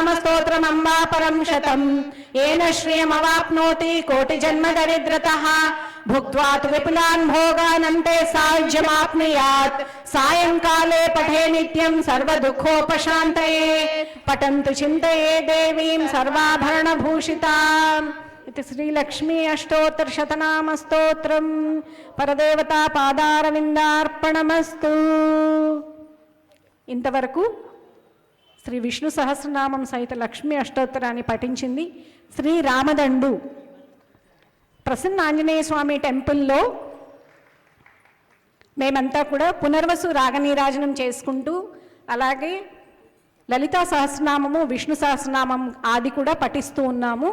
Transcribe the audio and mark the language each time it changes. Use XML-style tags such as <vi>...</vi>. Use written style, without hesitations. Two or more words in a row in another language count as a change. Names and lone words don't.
<sa>स्तोत्रमम्बा परं शतं येन श्रियमवाप्नोति कोटिजन्म दरिद्रतः भुक्त्वा तु विपुलान् भोगानन्ते सायुज्यमाप्नुयात् सायंकाले पठे नित्यं सर्वदुःखोपशान्तये पठन्तु चिन्तये देवीं सर्वाभरणभूषिताम् इति श्रीलक्ष्मी अष्टोत्तर शतनाम स्तोत्रं परदेवता पादारविन्दार्पणमस्तु।</sa> <te>ఇంతవరకు శ్రీ విష్ణు సహస్రనామం సహిత లక్ష్మీ అష్టోత్తరాన్ని పఠించింది శ్రీ రామదండు ప్రసన్న ఆంజనేయ స్వామి టెంపుల్లో మేమంతా కూడా పునర్వసు రాగనీరాజనం చేసుకుంటూ అలాగే లలితా సహస్రనామము విష్ణు సహస్రనామం ఆది కూడా పఠిస్తూ ఉన్నాము.</te>